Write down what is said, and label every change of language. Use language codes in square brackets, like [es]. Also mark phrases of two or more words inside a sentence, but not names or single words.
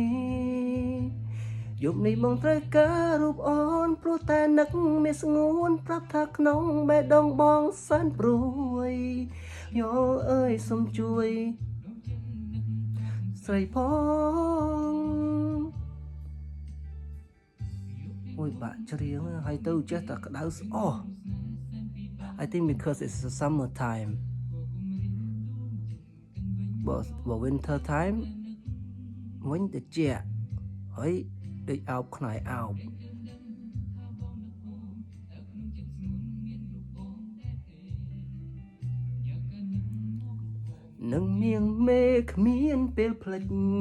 [km] យប់នេះបងត្រូវការរូបអូនព្រោះតែនឹកមានស្ងួនប្រាប់ថាក្នុងបេះដូងបងសែនព្រួយយោអើយសុំជួយស្រីផង អូយបាក់ច្រៀងហើយទៅចេះតែក្តៅស្អោះ [en] I think because it's the summer time but winter time [km] វិញទៅជាហើយដូចអោបខ្នើយអោប នឹងមៀងមេគ្មានពេលផ្លិច